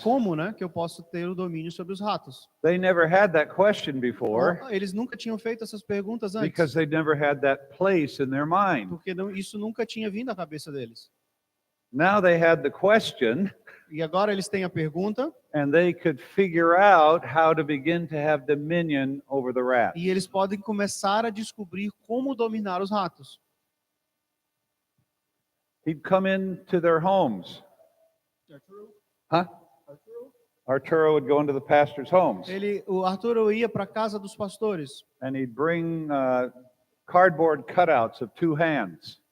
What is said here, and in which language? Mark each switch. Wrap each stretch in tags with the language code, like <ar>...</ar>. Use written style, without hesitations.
<pt>Como, né, que eu posso ter o domínio sobre os ratos?</pt> <en>They never had that question before</en> <pt>Eles nunca tinham feito essas perguntas antes,</pt> <en>because they never had that place in their mind.</en> <pt>porque isso nunca tinha vindo à cabeça deles.</pt> <en>Now they had the question</en> <pt>E agora eles têm a pergunta</pt> <en>and they could figure out how to begin to have dominion over the rats.</en> <pt>e eles podem começar a descobrir como dominar os ratos.</pt> <en>He'd come into their homes. Huh? Arturo would go into the pastors' homes</en> <pt>O Arturo ia para a casa dos pastores</pt> <en>and he'd bring cardboard cutouts of two hands.</en>